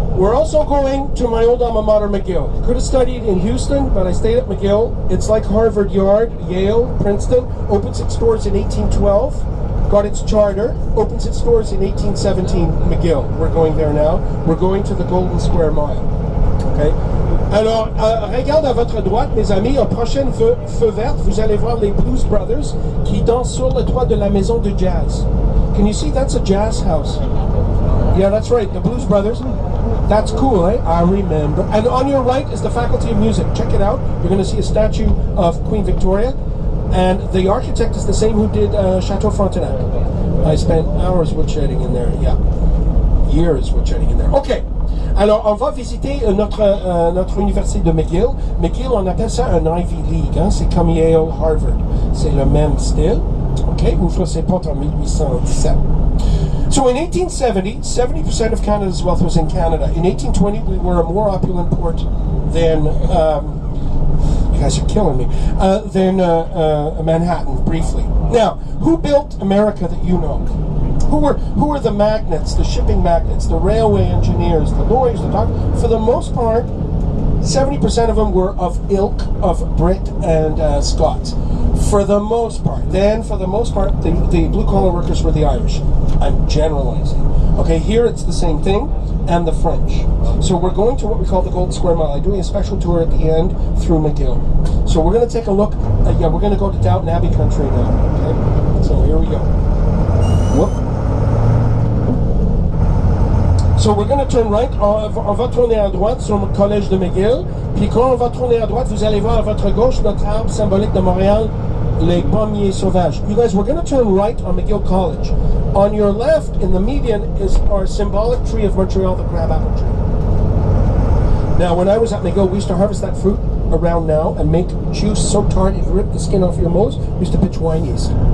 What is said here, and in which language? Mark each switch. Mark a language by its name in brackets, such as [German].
[English] We're also going to my old alma mater, McGill. Could have studied in Houston, but I stayed at McGill. It's like Harvard Yard, Yale, Princeton. Opens its doors in 1812. Got its charter. Opens its doors in 1817. McGill. We're going there now. We're going to the Golden Square Mile. Okay. [French] Alors, regarde à votre droite, mes amis, en prochaine feu verte, vous allez voir les Blues Brothers qui dansent sur le toit de la maison de jazz. [English] Can you see? That's a jazz house. Yeah, that's right, the Blues Brothers. That's cool, eh? I remember. And on your right is the Faculty of Music. Check it out. You're going to see a statue of Queen Victoria. And the architect is the same who did Chateau Frontenac. I spent hours woodshedding in there, yeah. Years woodshedding in there. Okay. [French] Alors, on va visiter notre université de McGill. McGill, on appelle ça un Ivy League. Hein? C'est comme Yale, Harvard. C'est le même style. OK, ouvre ses portes en 1817. [English] So in 1870, 70% of Canada's wealth was in Canada. In 1820, we were a more opulent port than, you guys are killing me, than Manhattan, briefly. Now, who built America that you know? Who were the magnates, the shipping magnates, the railway engineers, the lawyers, the doctors? For the most part, 70% of them were of ilk of Brit and Scots. For the most part. Then, for the most part, the blue-collar workers were the Irish. I'm generalizing. Okay, here it's the same thing, and the French. So we're going to what we call the Golden Square Mile. I'm doing a special tour at the end through McGill. So we're going to take a look. Yeah, we're going to go to Downton Abbey country now. Okay, so here we go. Whoop. So we're going to turn right. [French] On va tourner à droite sur le collège de McGill. Puis quand on va tourner à droite, vous allez voir à votre gauche notre arbre symbolique de Montréal, les pommiers sauvages. [English] You guys, we're going to turn right on McGill College. On your left, in the median, is our symbolic tree of Montreal, the crabapple tree. Now, when I was at McGill, we used to harvest that fruit around now and make juice so tart it ripped the skin off your nose. We used to pitch wine yeast.